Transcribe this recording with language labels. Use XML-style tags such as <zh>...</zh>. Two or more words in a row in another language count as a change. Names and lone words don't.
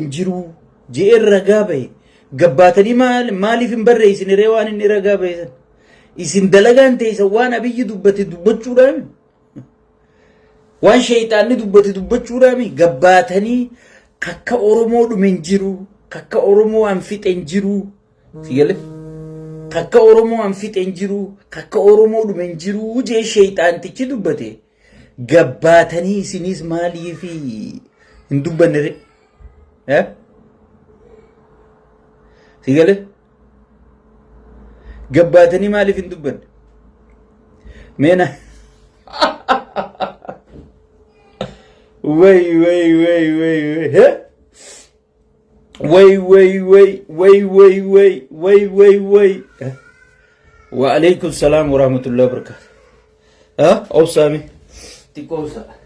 <om>jiru jeer ragaa bahe gabbaatanii maaliif hin barreessin reewaan inni ragaa bahesan isin dalagaan teessa waan abiyyi dubbate dubbachuudhaan waan shayxaanni dubbate dubbachuudhaan gabbaatanii kakka oromoo dhumen jiru kakka oromoo an fixen jiru sigale kakka oromoo an fixen jiru kakka oromoo dhumen jiru jee shayxaantichi dubbate gabbaatanii isinis maaliif hin dubbanne sigale gabbaatanii maaliif hin dubbanne meena way</om> <ar>وعليكم السلام و رحمة الله وبركاته awsami tikosa</ar>